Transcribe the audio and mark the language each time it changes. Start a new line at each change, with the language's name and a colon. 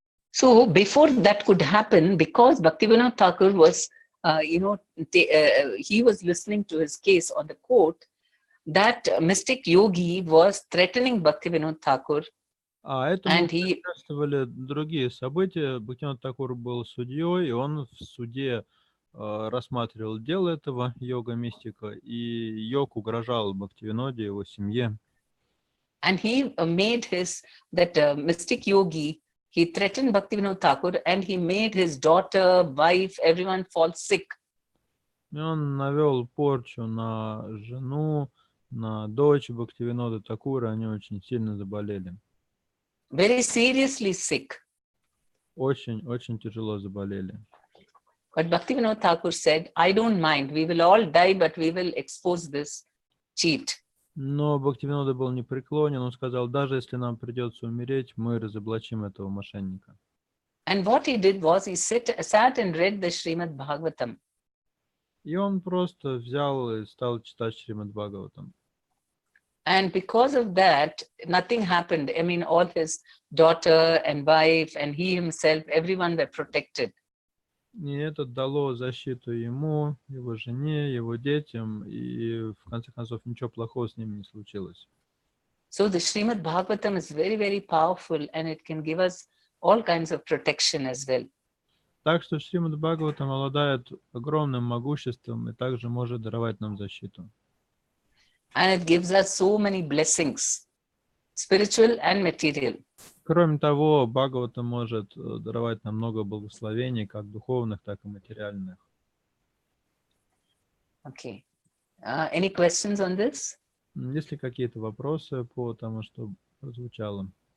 English: So before that could happen, because Bhaktivinoda Thakur was, he was listening to his case on the court, that mystic yogi was threatening Bhaktivinoda Thakur.
Russian: А этому
English: And he,
Russian: предшествовали другие события. Бхактивинод Такур был судьей, и он в суде рассматривал дело этого йога-мистика, и йог угрожал Бхактивиноде и его семье.
English: and he made that mystic yogi, he threatened Bhaktivinoda Thakur, and he made his daughter, wife, everyone fall sick.
Russian: И он навел порчу на жену, на дочь Бхактивинода Такура, они очень сильно заболели.
English: Very seriously sick.
Russian: Очень тяжело заболели.
English: But Bhaktivinoda Thakur said, I don't mind, we will all die, but we will expose this cheat.
Russian: Но Бхактивинода был непреклонен, он сказал, даже если нам придется умереть, мы разоблачим этого мошенника.
English: And what he did was he sat and read the Srimad Bhagavatam.
Russian: И он просто взял и стал читать Шримад Бхагаватам.
English: And because of that, nothing happened. I mean, all his daughter and wife and he himself, everyone were protected.
Russian: И это дало защиту ему, его жене, его детям, и в конце концов ничего плохого с ними не случилось.
English: So the Srimad Bhagavatam is very, very powerful, and it can give us all kinds of protection as well.
Russian: Так что Шримад Бхагаватам обладает огромным могуществом и также может даровать нам защиту.
English: And it gives us so many blessings, spiritual and material.
Russian: Кроме того, Бхагаватам может даровать нам много благословений, как духовных, так и материальных.
English: Okay. Any questions on this?
Russian: Есть ли какие-то вопросы по тому, что прозвучало?